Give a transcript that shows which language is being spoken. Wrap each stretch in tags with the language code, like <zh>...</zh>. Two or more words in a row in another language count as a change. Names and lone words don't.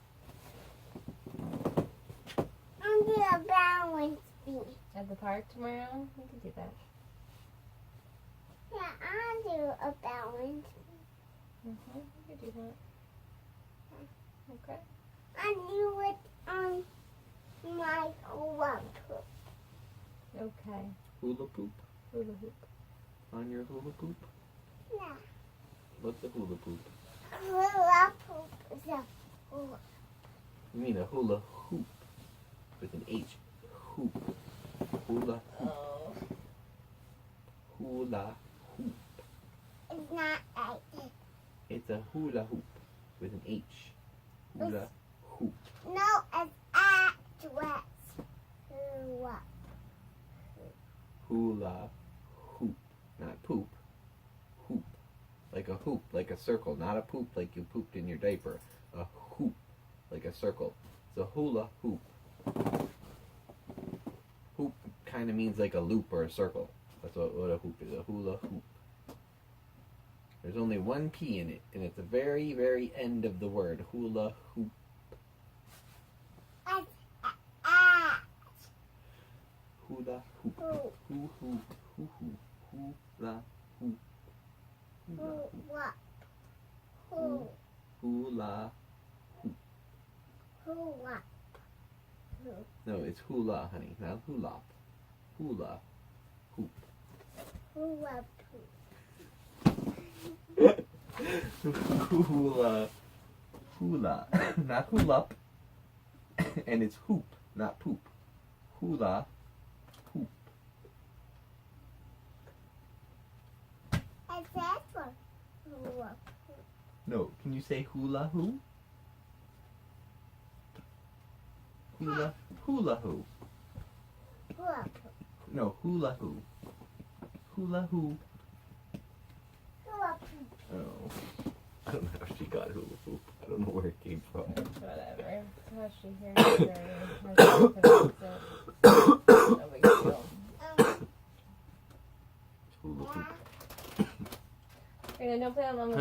<en>I'm gonna balance beam. At the park tomorrow? We could do that. Yeah, I'll do a balance. We could do that. Okay. I do it on my hula hoop. Okay. Hula poop Hula hoop. on your hula poop. Yeah. What's a hula poop? Hula hoop is a hula. You mean a hula hoop with an H? Hoop. Hula hoop. Oh. Hula hoop. It's not like this. It's a hula hoop with an H. Hula hoop. No, it's address. Hula. Hula hoop. Not poop. Hoop. Like a hoop, like a circle. Not a poop like you pooped in your diaper. A hoop, like a circle. It's a hula hoop. Hoop kind of means like a loop or a circle. That's what a hoop is. A hula hoop. There's only one P in it, and it's the very, very end of the word. Hula hoop. Hula hoop. Hoop. Hoo hoo. Hoo hoo. Hula hoop. Hula hoop. Hula. Hula. Hula. No, it's hula, honey, not hula. Hula hoop. Hula. Hula. Hula. Not hula. And it's hoop, not poop. Hula hoop. I said for hula. No, can you say hula hoo? Hula hoo. Hula. No, hula hoo. Hula hoo. Hula. Oh. I don't know how she got hula hoop. I don't know where it came from. Whatever. How she hears it. How she pronounces it. No big deal. Hula hoop. Hey, don't play on Mama's</en>